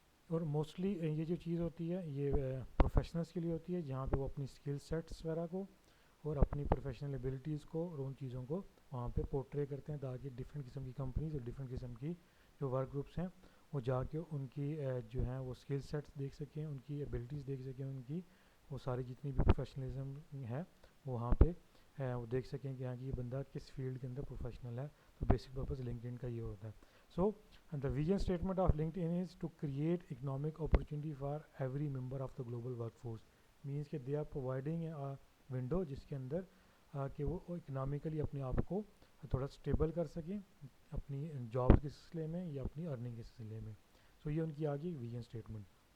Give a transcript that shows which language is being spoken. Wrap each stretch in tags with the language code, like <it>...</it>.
<ur>اور موسٹلی یہ جو چیز ہوتی ہے یہ پروفیشنلس کے لیے ہوتی ہے جہاں پہ وہ اپنی اسکل سیٹس وغیرہ کو اور اپنی پروفیشنل ایبلٹیز کو اور ان چیزوں کو وہاں پہ پورٹرے کرتے ہیں تاکہ ڈفرینٹ قسم کی کمپنیز اور ڈفرینٹ قسم کی جو ورک گروپس ہیں وہ جا کے ان کی جو ہیں وہ اسکل سیٹس دیکھ سکیں, ان کی ایبلٹیز دیکھ سکیں, ان کی وہ ساری جتنی بھی پروفیشنلزم ہے وہ وہاں پہ وہ دیکھ سکیں کہ ہاں کہ یہ بندہ کس فیلڈ کے اندر پروفیشنل ہے. تو بیسک پرپز لنکڈ ان کا یہ ہوتا ہے. سو</ur> <en>the vision statement of LinkedIn is to create economic opportunity for every member of the global workforce.</en> <ur>means کہ</ur> <en>they are providing a window</en> <ur>جس کے اندر کہ وہ اکنامیکلی اپنے آپ کو تھوڑا اسٹیبل کر سکیں اپنی جاب کے سلسلے میں یا اپنی ارننگ کے سلسلے میں. سو یہ ان کی آگے ویژن اسٹیٹمنٹ.</ur>